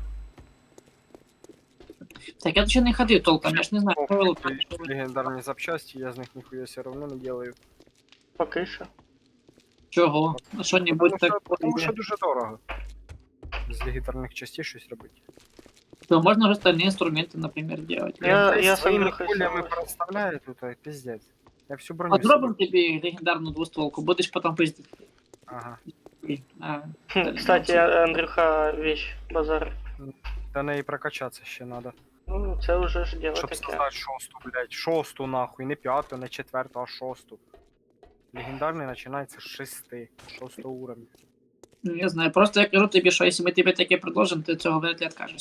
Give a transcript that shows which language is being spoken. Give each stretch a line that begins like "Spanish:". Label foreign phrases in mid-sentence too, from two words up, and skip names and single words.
Ukrainian: Так, я тут ще не ходив толком, я ж не знаю, що ви лутали. що ви- Легендарні запчасті, я з них ніхуя все одно не делаю. Поки що. Чого? А що-нибудь так. Тому що дуже дорого. З легендарних частей щось робити.
Russian: То можно же остальные инструменты, например, делать. Я
Ukrainian: своїми Андрюхою кулями
Russian: согласен.
Ukrainian: проставляю тут, а пиздец.
Russian: Я всю броню. Подробим тебе легендарную двустволку, будешь потом пиздить. Ага. А, Хм, Кстати, Андрюха вещь, базар.
Ukrainian: До неї прокачатися ще надо. Ну, це вже ж діло Щоб таке. создати шосту, блядь. Шосту нахуй, не п'яту, не четверту, а шосту. Легендарний починається з 6 уровня. ну, не знаю, просто я кажу тобі, що якщо ми тобі таке предложимо, ти цього вряд ли откажешся.